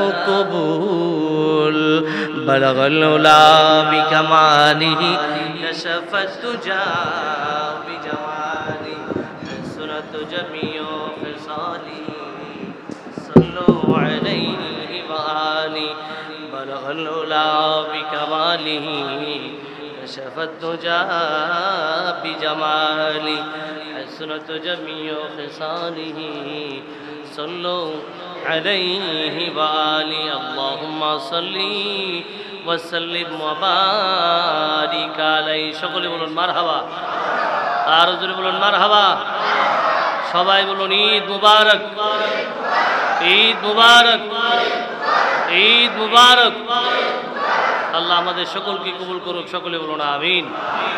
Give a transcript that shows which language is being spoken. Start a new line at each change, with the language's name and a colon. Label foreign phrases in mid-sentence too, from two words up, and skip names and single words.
Arabic: قبول، بلغ العلا بکمالہ کشف الدجا بجمالہ حسنت جمیع خصالہ صلو علیہ وآلہ، بلغ العلا بکمالہ کشف الدجا بجمالہ حسنت جمیع خصالہ صلو علیہ وآلہ، اللہم صلی وسلم وبارک علیہ۔
Bangla: সকলে বলুন মারহাবা, আর জোরে বলুন মারহাবা। সবাই বলুন
Arabic: عيد مبارك, عيد مبارك, عيد مبارك.
Bangla: আল্লাহ আমাদের সকলকে কবুল করুক, সকলে বলুন আমিন।